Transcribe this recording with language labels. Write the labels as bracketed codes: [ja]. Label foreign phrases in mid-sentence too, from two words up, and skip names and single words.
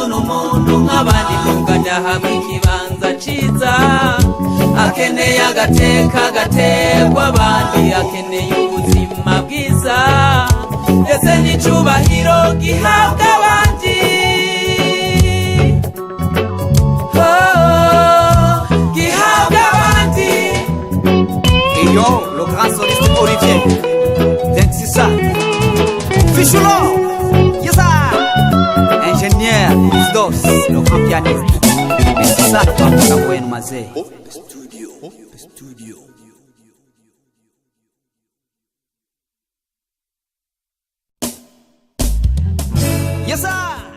[rn] n'umuntu nk'abandi ntugadahabwa ikibanza ciza akeneye agateka gatekwa abandi akeneye ubuzima bwiza ndetse n'icubahiro gihabwa abandi gihabwa abandi. [fr] Yo, le grand soliste Olivier c'est ça Fichulo Yesa ingénieur Isdos le grand pianiste c'est ça le papa Wayne Mazé Studio Yesa